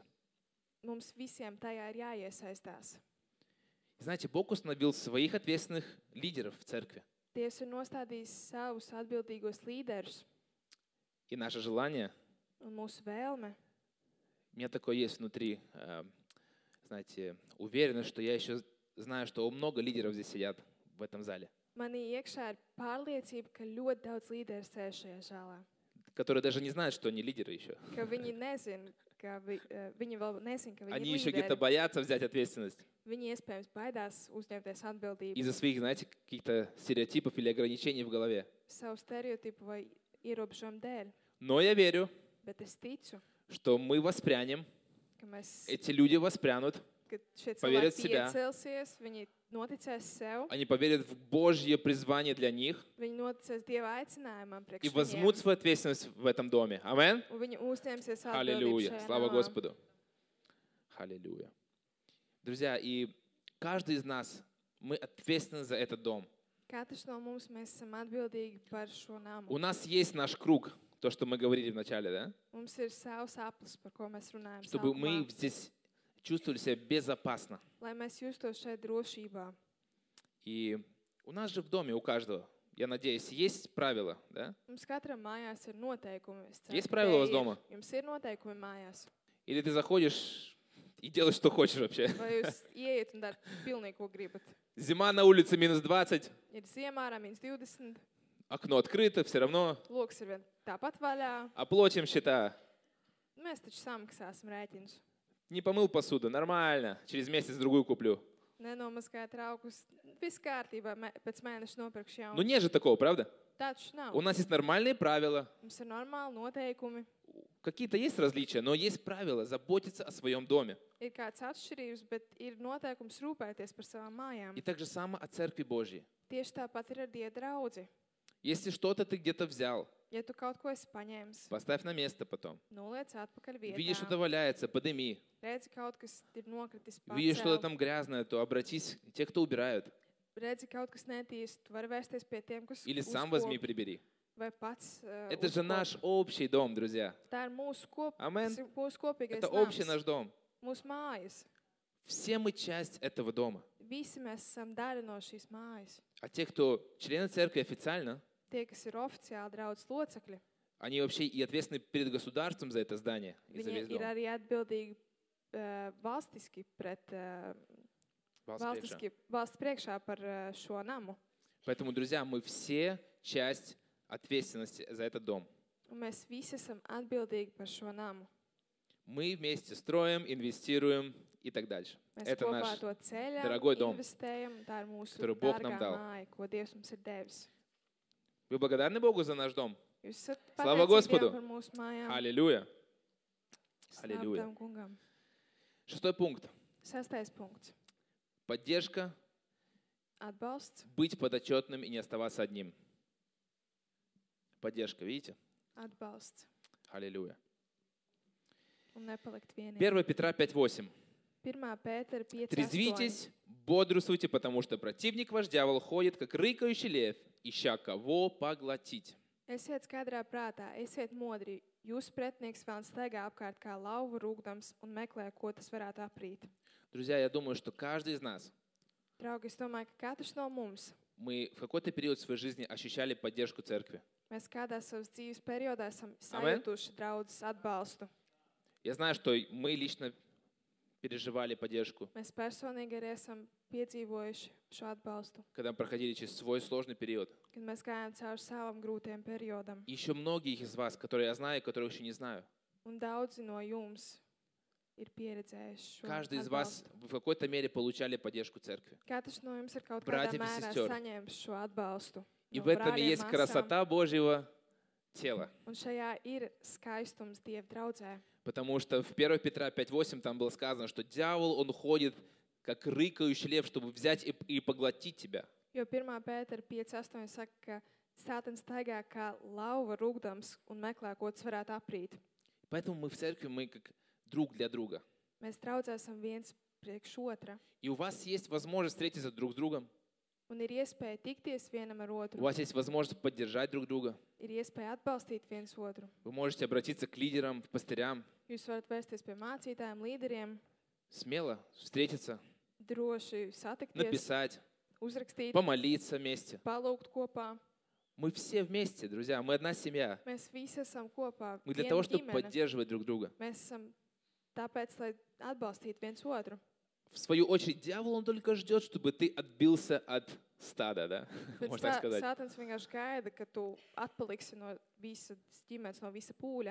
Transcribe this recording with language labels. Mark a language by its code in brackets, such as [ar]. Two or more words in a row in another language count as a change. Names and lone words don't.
[lv] Mums visiem tajā ir jāiesaistās. [ru] Знаете, Бог установил своих ответственных лидеров в церкви. [lv] Dievs ir nostādījis savus atbildīgos līderus, [ru] И наше желание, [lv] un mūsu vēlme, [ru] у меня такое есть внутри, знаете, уверенность, что я еще знаю, что много лидеров здесь сидят в этом зале, [lv] manī iekšā ir pārliecība, ka ļoti daudz līderu sēž šajā zālē. [ru] которые даже не знают, что они лидеры еще. [lv] Ka viņi nezina, ka viņi vēl nezina, ka viņi [ru] Они [lv] ir [ru] еще где-то [lv] līderi. [ru] боятся взять ответственность [lv] Viņi iespējams baidās uzņemties atbildību [ru] из-за своих, знаете, каких-то стереотипов или ограничений в голове. [lv] savu stereotipu vai ierobežojumu dēļ. [ru] Но я верю, [lv] Bet es ticu, [ru] что мы воспрянем, [lv] ka [ru] эти люди воспрянут, [lv] ka šie [ru] Поверят [lv] cilvēki [ru] в себя. [lv] iecelsies, viņi noticēs sev, [ru] они поверят в Божье призвание для них [lv] viņi noticēs Dieva aicinājumam [ru] и [lv] priekš [ru] возьмут [lv] viņiem, [ru] свою ответственность в этом доме. Аминь. [lv] un viņi uzņemsies atbildību [ru] Аллилуйя. [lv] šajā [ru] Слава [lv] namā. [ru] Господу. Аллилуйя. Друзья, и каждый из нас, мы ответственны за этот дом. [lv] Katrs no mums mēs esam atbildīgi par šo namu. [ru] У нас есть наш круг, то, что мы говорили в начале, да? [lv] Mums ir savs aplis, par ko mēs runājam, [ru] Чтобы мы [lv] sākumā, [ru] здесь чувствовали себя безопасно. [lv] lai mēs justos šeit drošībā. [ru] И у нас же в доме, у каждого, я надеюсь, есть правила, да? [lv] Mums katram mājās ir noteikumi. Es ceru, [ru] Есть [lv] ka [ru] правила у [lv] te [ru] вас [lv] ir. [ru] дома? [lv] Jums ir noteikumi mājās. [ru] Или ты заходишь и делаешь, что хочешь вообще? [lv] Vai jūs ieiet un darat pilnīgi, ko gribat? [ru] Зима на улице минус 20, [lv] Ir ziemā ārā -20, [ru] окно открыто, все равно [lv] loks ir vien tāpat vaļā. [ru] оплатим счета. [lv] Mēs taču samaksāsim rēķinus. [ru] Не помыл посуду, нормально, через месяц другую куплю. [lv] Nenomazgāt traukus. Viss kārtībā, pēc mēneša nopirkšu [ru] Ну [lv] jaunu. [ru] нет же такого, правда? [lv] Tā taču nav. [ru] У нас есть нормальные правила. [lv] Mums ir normāli noteikumi. [ru] Какие-то есть различия, но есть правила заботиться о своем доме. [lv] Ir kāds atšķirības, bet ir noteikums rūpēties par savām mājām. [ru] И так же само о Церкви Божьей. [lv] Tieši tāpat ir ar Dieva draudzi. [ru] Если что-то ты где-то взял, [lv] Ja tu kaut ko esi paņēmis, [ru] поставь на место потом. [lv] noliec atpakaļ [ru] Видишь, [lv] vietā. [ru] что-то валяется, подними. [lv] Redzi, kaut kas ir nokritis [ru] Видишь, что-то [lv] pacēl. [ru] там грязное, то обратись к те, кто убирают. [lv] Redzi, kaut kas netīrs, tu vari vērsties pie tiem, kas [ru] Или сам возьми и [lv] uzkopj. [ru] прибери. [lv] vai pats [ru] Это же наш общий dom, друзья. [lv] Tā ir mūsu, Amen. mūsu kopīgais [ru] Это общий [lv] nams, [ru] наш дом. [lv] mūsu mājas. [ru] Все мы часть этого дома. [lv] Visi mēs esam daļa no šīs mājas. [ru] А те, кто члены церкви официально, [lv] Tie, kas ir oficiāli draudzes locekļi, [ru] они вообще и ответственны перед государством за это здание и за [lv] viņi [ru] весь [lv] ir [ru] дом. [lv] arī atbildīgi valstiski pret valsts priekšā par šo namu. [ru] Поэтому, друзья, мы все часть ответственности за этот дом. [lv] Un mēs visi esam atbildīgi par šo namu. [ru] Мы вместе строим, инвестируем и так дальше. [lv] Mēs [ru] Это [lv] kopā [ru] наш [lv] to ceļam, [ru] дорогой дом, [lv] investējam, tā ir mūsu [ru] который Бог нам [lv] dārgā [ru] дал. [lv] māja, ko Dievs mums ir devis. [ru] Вы благодарны Богу за наш дом? [lv] Jūs esat Slava pateicīgi [ru] Господу! [lv] Dievam par mūsu mājām. [ru] Аллилуйя! [lv] Slāva [ru] Аллилуйя! [lv] Tavam kungam. [ru] 6 пункт. [lv] 6. punkts. [ru] Поддержка, [lv] Atbalsts. [ru] быть подотчетным и не оставаться одним. Поддержка, видите? [lv] Atbalsts. [ru] Аллилуйя. [lv] Un nepalikt vienīgi. [ru] 1 Петра 5:8. [lv] 1. Pētera 5. [ru] Трезвитесь, бодрствуйте, потому что противник ваш дьявол ходит, как рыкающий лев, ища кого поглотить. [lv] Esiet skaidrā prātā, esiet modri. Jūsu pretinieks vēl staigā apkārt kā lauva rūgdams un meklē, ko tas varētu aprīt. [ru] Друзья, я думаю, что каждый из нас, [lv] Draugi, es domāju, ka katrs no mums, [ru] мы в какой-то период своей жизни ощущали поддержку церкви. [lv] mēs kādā savas dzīves periodā esam Amen. sajūtuši draudzes atbalstu. [ru] Я знаю, что мы лично переживали поддержку, [lv] Mēs personīgi arī esam piedzīvojuši šo atbalstu, [ru] когда проходили через свой сложный период. [lv] kad mēs gājām cauri savam grūtiem periodam. [ru] И еще многие из вас, которые я знаю, и которых еще не знаю. [lv] Un daudzi no jums ir pieredzējuši šo [ru] Каждый из вас [lv] atbalstu. [ru] в какой-то мере получали поддержку церкви. [lv] Katrs no jums ir kaut kādā [ru] Bratьев и [lv] mērā [ru] сестер. [lv] saņēmis šo atbalstu. [ru] И [lv] no [ru] в этом и [lv] brāļiem, [ru] есть [lv] māsām. [ru] красота Божьего тела. [lv] Un šajā ir skaistums Dieva draudzē. [ru] Потому что в 1 Петра 5:8 там было сказано, что дьявол, он ходит, как рыкающий лев, чтобы взять и поглотить тебя. [lv] Jo 1. Pētera 5.8 saka, ka Sātans staigā kā lauva rūgdams un meklē, ko tas varētu aprīt. [ru] Поэтому мы в церкви, мы как друг для друга. [lv] Mēs draudzē esam viens priekš otra. [ru] И у вас есть возможность встретиться друг с другом. [lv] Un ir iespēja tikties vienam ar [ru] У [lv] otru. [ru] вас есть возможность поддержать друг друга. [lv] Ir iespēja atbalstīt viens otru. [ru] Вы можете обратиться к лидерам, к пастырям, [lv] Jūs varat vērsties pie mācītājiem, līderiem, [ru] смело встретиться, [lv] droši satikties, [ru] написать, [lv] uzrakstīt, [ru] помолиться вместе. [lv] palūgt kopā. [ru] Мы все вместе, друзья, мы одна семья. [lv] Mēs visi esam kopā. [ru] Мы для [lv] Viena [ru] того, чтобы [lv] ģimene. [ru] поддерживать друг друга. [lv] Mēs esam tāpēc, lai atbalstītu viens otru. [ru] В свою очередь, дьявол, он только ждет, чтобы ты отбился от стада, да? [lv] Bet [ru] Можно так сказать. [lv] Sātans vienkārši gaida, ka tu atpaliksi no visas ģimenes, no visa pūļa.